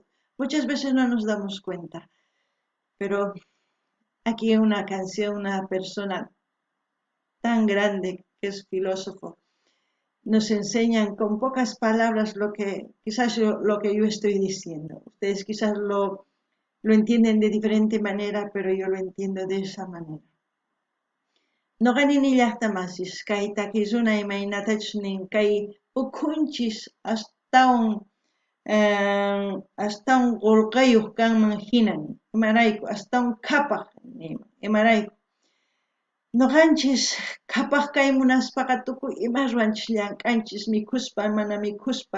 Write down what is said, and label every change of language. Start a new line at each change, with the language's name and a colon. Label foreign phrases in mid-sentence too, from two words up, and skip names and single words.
Spanish: Muchas veces no nos damos cuenta, pero aquí una canción, una persona tan grande que es filósofo, nos enseñan con pocas palabras lo que yo estoy diciendo. Ustedes quizás lo entienden de diferente manera, pero yo lo entiendo de esa manera.
Quechua: Noqani llaqtamasis kay takisuna imaynatachnin kay ukhunchis astawan qulqayuq kanman hinan imarayku astawan khapaq imarayku nuqanchis khapaq kay munaspaqa tukuy ima ruwanchis llank'anchis mikhuspa mana mikhuspa